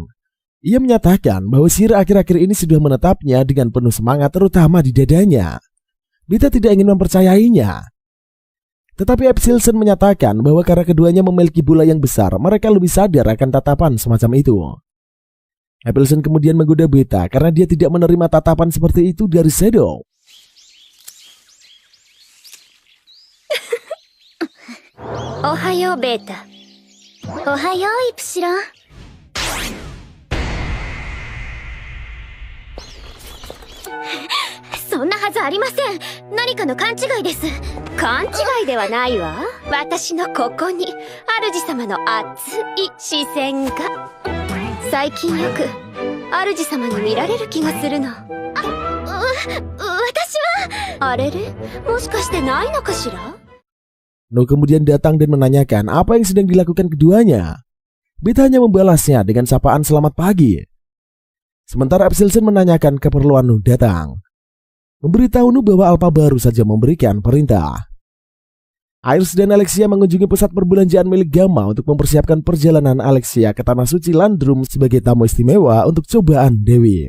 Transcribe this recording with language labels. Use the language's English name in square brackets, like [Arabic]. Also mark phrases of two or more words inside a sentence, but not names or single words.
[Indonesian] Ia menyatakan bahwa sihir akhir-akhir ini sudah menetapnya dengan penuh semangat, terutama di dadanya. Beta tidak ingin mempercayainya. Tetapi Epilson menyatakan bahwa karena keduanya memiliki bola yang besar, mereka lebih sadar akan tatapan semacam itu. Epilson kemudian menggoda Beta karena dia tidak menerima tatapan seperti itu dari Shadow. [Japanese] Ohayo, Beta. Ohayo, Ipsilon.そんなはずありません。何かの勘違いです。勘違いではないわ。私のここに主様の熱い視線が。最近よく主様に見られる気がするの。私はあれれ、もしかしてないのかしら。 [Indonesian] No kemudian datang dan menanyakan apa yang sedang dilakukan keduanya. Beta hanya membalasnya dengan sapaan selamat pagi. Sementara Epsilon menanyakan keperluan Nu datang. Memberitahu Nu bahwa Alpha baru saja memberikan perintah. Iris dan Alexia mengunjungi pusat perbelanjaan milik Gamma untuk mempersiapkan perjalanan Alexia ke Tanah Suci Landrum sebagai tamu istimewa untuk cobaan Dewi.